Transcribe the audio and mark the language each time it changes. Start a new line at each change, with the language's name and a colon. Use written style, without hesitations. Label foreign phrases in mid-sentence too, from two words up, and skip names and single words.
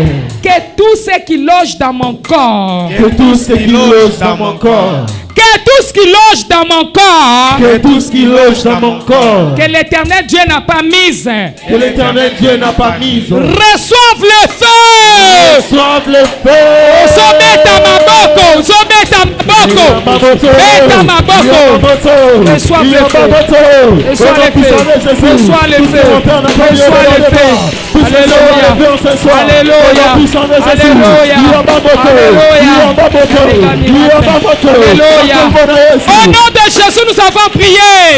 French: que tout ce qui loge dans mon corps, que tout ce qui loge dans mon corps, que tout ce qui loge dans mon corps, que tout ce qui loge dans mon corps, que l'Éternel Dieu n'a pas mise, que l'Éternel Dieu n'a pas mis, reçoive le feu. reçoive le feu.
Lingala: Zobeta maboko, zobeta maboko, beta maboko.
French: Reçois le feu. Reçois le feu. Reçois le feu. Reçois le feu. Alléluia. Alléluia. Alléluia. Au nom de Jésus, nous avons prié.